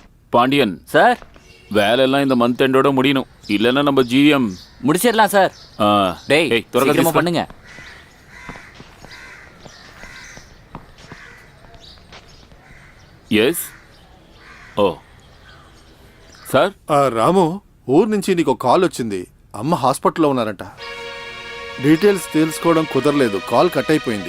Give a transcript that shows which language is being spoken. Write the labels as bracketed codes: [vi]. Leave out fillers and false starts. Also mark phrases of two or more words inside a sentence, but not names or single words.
[ta] பாண்டியன் சார் வேலையெல்லாம் இந்த மந்த் எண்டோட முடியணும். இல்லைன்னா நம்ம ஜிஎம் முடிச்சிடலாம் சார். டேய் திறக்க சீக்கிரமா பண்ணுங்க. [en] Yes O sir. [te] రాము, ఊరు నుంచి నీకు కాల్ వచ్చింది. అమ్మ హాస్పిటల్లో ఉన్నారంట. డీటెయిల్స్ తెలుసుకోవడం కుదరలేదు, కాల్ కట్ అయిపోయింది.